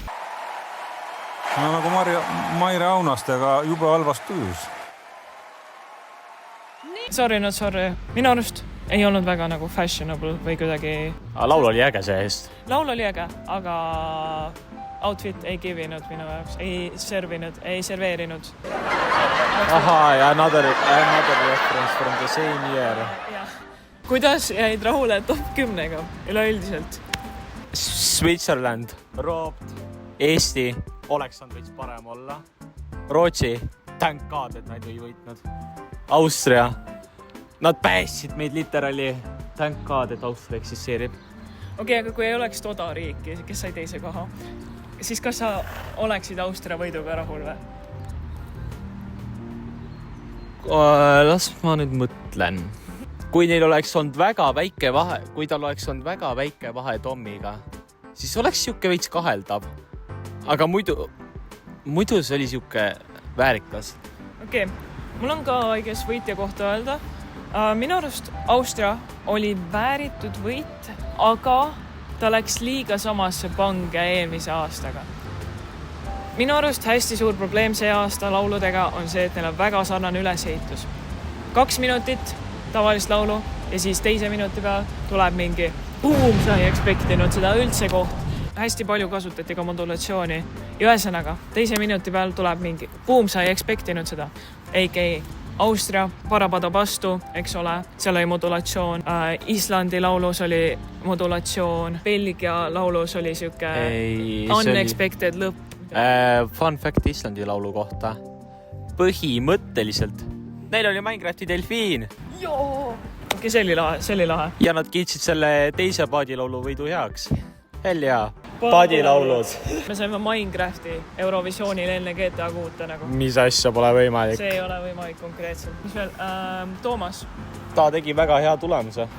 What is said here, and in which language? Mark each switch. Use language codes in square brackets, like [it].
[et] No nagu Maire Aunastega jube halvas tujus. [en] Sorry, not sorry. [et] Minu arust ei olnud väga nagu fashionable või kuidagi... Laul oli äge see eest. Laul oli äge, aga outfit ei givinud minu jaoks, ei serveerinud. Ja [en] another reference from the same year. [et] Kuidas jäid rahule top 10-ga üleüldiselt? Switzerland, Roopt, Eesti, oleks on veits parem olla. Rootsi, [en] thank God, [et] et nad ei võitnud. Austria, nad päästsid meid literaali. [en] Thank God, [et] et Austria eksisteerib. Aga kui ei oleks toda riiki, kes sai teise koha, siis kas sa oleksid Austria võiduga rahul või? Las ma nüüd mõtlen. Kui neil oleks olnud väga väike vahe, kui tal oleks olnud väga väike vahe Tommiga, siis oleks siuke veits kaheldav. Aga muidu see oli siuke väärikas. Mul on ka õiges võitja kohta öelda. Minu arust Austria oli vääritud võit, aga ta läks liiga samasse pange eelmise aastaga. Minu arust hästi suur probleem see aasta lauludega on see, et neil on väga sarnane ülesehitus. 2 minutit tavalist laulu ja siis teise minuti peal tuleb mingi sa ei expectinud seda üldse koht. Hästi palju kasutati ka modulatsiooni. Ja ühesõnaga, teise minuti peal tuleb mingi sa ei expectinud seda. A.k.a. Austria, Parapadabastu, eks ole, seal oli modulatsioon. Islandi laulus oli modulatsioon. Belgia laulus oli siuke unexpected lõpp. [en] Fun fact [et] Islandi laulu kohta. Põhimõtteliselt. Neil oli Minecrafti delfiin. See oli lahe. Ja nad kiitsid selle teise paadilaulu võidu heaks. [en] Hell [et] jaa. Paadilaulud. Me saime Minecrafti Eurovisioonil enne GTA 6 nagu. Mis asja pole võimalik? See ei ole võimalik konkreetselt. Mis veel? Toomas. Ta tegi väga hea tulemuse.